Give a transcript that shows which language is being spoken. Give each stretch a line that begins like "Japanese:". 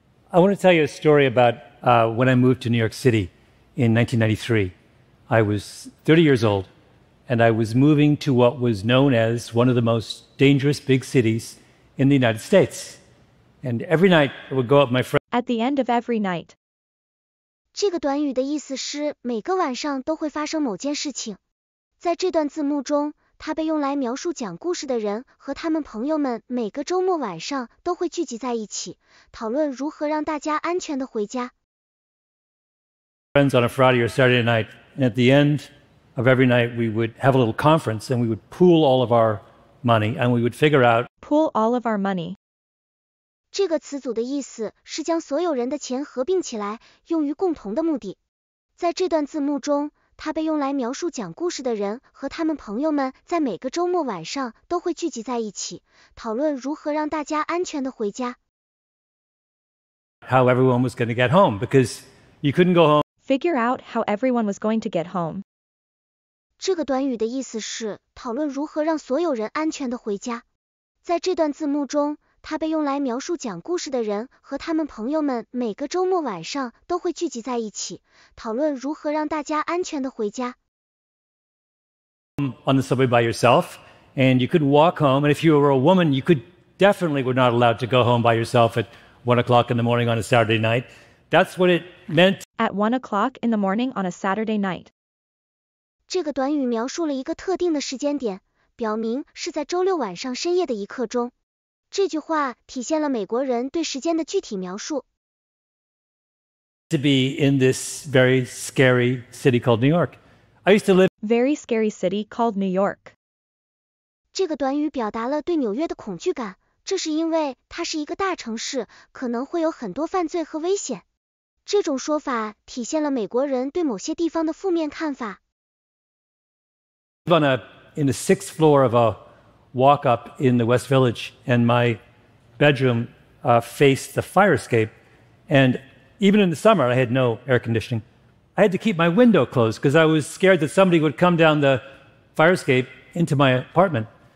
English: I want to tell you a story about when I moved to New York City in 1993. I was 30 years old, and I was moving to what was known as one of the most dangerous big cities in the United States. And every night I would go up with my friends. At the end of every night.
Chinese: 这个短语的意思是每个晚上都会发生某件事情。在这段字幕中，它被用来描述讲故事的人和他们朋友们每个周末晚上都会聚集在一起，讨论如何让大家安全地回家。
English: Friends on a Friday or Saturday night, and at the end of every night we would have a little conference and we would pool all of our money and we would figure out. Pool all of our money.
Chinese: 这个词组的意思是将所有人的钱合并起来，用于共同的目的。在这段字幕中，它被用来描述讲故事的人和他们朋友们在每个周末晚上都会聚集在一起，讨论如何让大家安全地回家。
English: How everyone was going to get home, because you couldn't go home. Figure out how everyone was going to get home.
Chinese: 这个短语的意思是讨论如何让所有人安全地回家。在这段字幕中，它被用来描述讲故事的人和他们朋友们每个周末晚上都会聚集在一起，讨论如何让大家安全地回家。
English: On the subway by yourself, and you could walk home, and if you were a woman, you definitely were not allowed to go home by yourself at 1 o'clock in the morning on a Saturday night. That's what it meant. At 1 o'clock in the morning on a Saturday night.
Chinese: 这个短语描述了一个特定的时间点，表明是在周六晚上深夜的一刻钟。这句话体现了美国人对时间的具体描述。
English: To be in this very scary city called New York. I used to live. Very scary city called New York.
Chinese: 这个短语表达了对纽约的恐惧感，这是因为它是一个大城市，可能会有很多犯罪和危险。这种说法体现了美国人对某些地方的负面看法。
English: In the 6th floor of a walk up in the West Village, and my bedroom faced the fire escape, and even in the summer I had no air conditioning. I had to keep my window closed because I was scared that somebody would come down the fire escape into my apartment.